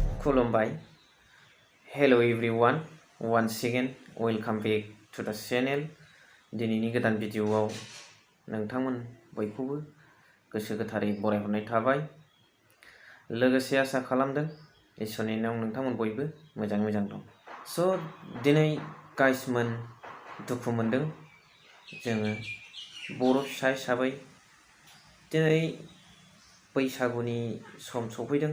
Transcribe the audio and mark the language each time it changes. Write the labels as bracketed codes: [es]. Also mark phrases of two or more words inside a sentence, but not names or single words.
[brx] खुलुमबाय. [en] Hello everyone, once again welcome back to the channel. [brx] दिनैनि गोदान भिडिअआव नोंथांमोन बयखौबो गोसो गोथारै बरायहरनाय थाबाय. लोगोसे आसा खालामदों इसोरनि नामाव नोंथांमोन बयबो मोजां दं. So दिनै गाइसमोन दुखु मोनदों जोङो बर' फिसा हिसाबै दिनै बैसागुनि सम सफैदों.